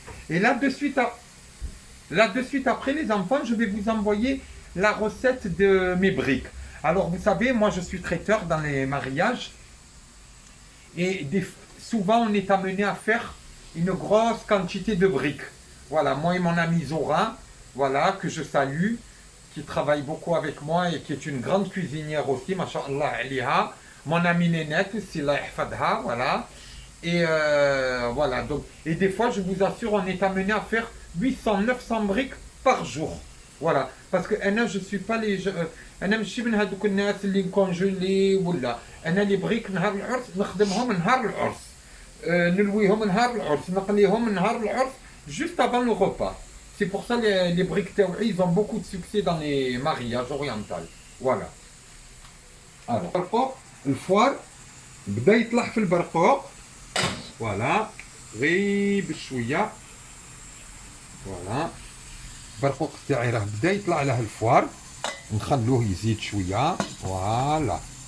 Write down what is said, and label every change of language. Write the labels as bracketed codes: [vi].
[fr] et là de suite après les enfants je vais vous envoyer la recette de mes briques alors vous savez moi je suis traiteur dans les mariages et souvent on est amené à faire une grosse quantité de briques voilà moi et mon ami Zora voilà que je salue qui travaille beaucoup avec moi et qui est une grande cuisinière aussi, masha'Allah aliha. Mon amie Nénette aussi, Allah yahfadha, voilà. Et voilà, donc, et des fois, je vous assure, on est amené à faire 800-900 briques par jour. Voilà, parce que je ne suis pas les... [ar] أنا ماشي من هذوك الناس اللي نكونجولي ولا أنا les briques نهار العرس نخدمهم نهار العرس نلويهم نهار العرس نقليهم نهار العرس juste avant le repas. [fr] C'est pour ça que les briques taoui, ils ont beaucoup de succès dans les mariages orientaux. Voilà. [ar] Alors, le foire, بدا يطلع في البرقوق. [fr] Voilà. غير بشوية. Voilà. [ar] البرقوق تاعي راه بدا يطلع له الفوار. نخلوه يزيد شوية. Voilà.